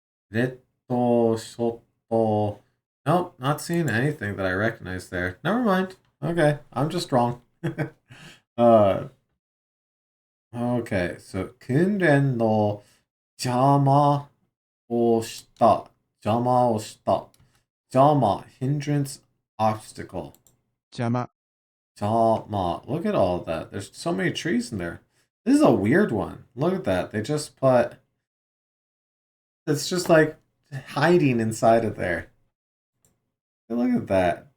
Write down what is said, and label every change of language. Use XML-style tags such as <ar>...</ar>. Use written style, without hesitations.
<en>Little, shotto. Nope, not seeing anything that I recognize there. Never mind. Okay, I'm just wrong. uh, okay, so</en> <ja>訓練の邪魔をした。邪魔をした。</ja> <en>邪魔, hindrance, obstacle.</en> <ja>邪魔</ja> <en>Jama. Look at all of that. There's so many trees in there. This is a weird one. Look at that. They just put. It's just like hiding inside of there. Look at that.</en>